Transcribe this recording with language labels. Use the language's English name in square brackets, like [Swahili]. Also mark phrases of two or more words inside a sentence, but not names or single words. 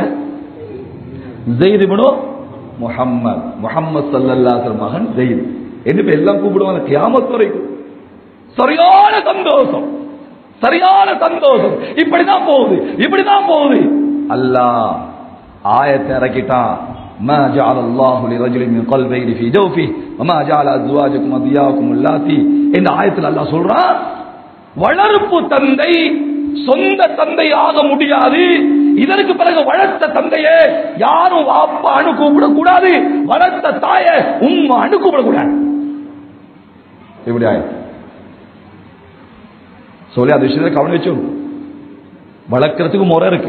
[Tamil] ஸைத் இப்னு முஹம்மத், முஹம்மத் [Arabic] صلى الله عليه وسلم [Tamil] மகன் ஸைத் என்று எல்லாம் கூப்பிடுவாங்க கியாமத் வரைக்கும். சரியான சந்தோஷம், சரியான சந்தோஷம். இப்படிதான் போகுது, இப்படிதான் போகுது. அல்லாஹ் ஆயத்தை இறக்கிட்டான், [Arabic] ما جعل الله لرجل من قلبين في جوفه وما جعل ازواجكم ادعياءكم اللاتي. [Tamil] இந்த ஆயத்தில் அல்லாஹ் சொல்றான், வளர்ப்பு தந்தை சொந்த தந்தை ஆக முடியாது. இதற்கு பிறகு வளர்த்த தந்தையே யாரும் வாப்பான்னு கூப்பிடக்கூடாது, வளர்த்த தாய உம்மான்னு கூப்பிடக்கூடாது. இப்படி ஆயிடுச்சு சொல்லி அந்த விஷயத்தை கவனம் வச்சு வளர்க்கறதுக்கு முறை இருக்கு.